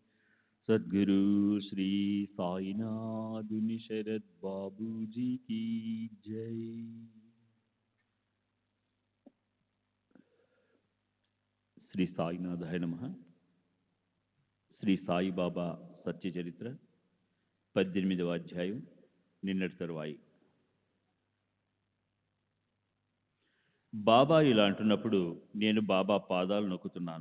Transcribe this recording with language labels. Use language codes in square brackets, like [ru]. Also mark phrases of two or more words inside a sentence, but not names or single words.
[hi] सद्गुरु श्री साईनाथ शरद बाबू जी की जय। [te] శ్రీ సాయినాథాయ నమః. శ్రీ సాయిబాబా సత్య చరిత్ర 18వ అధ్యాయం నిన్నటి తరువాయి. బాబా ఇలా అంటున్నప్పుడు నేను బాబా పాదాలు నొక్కుతున్నాను.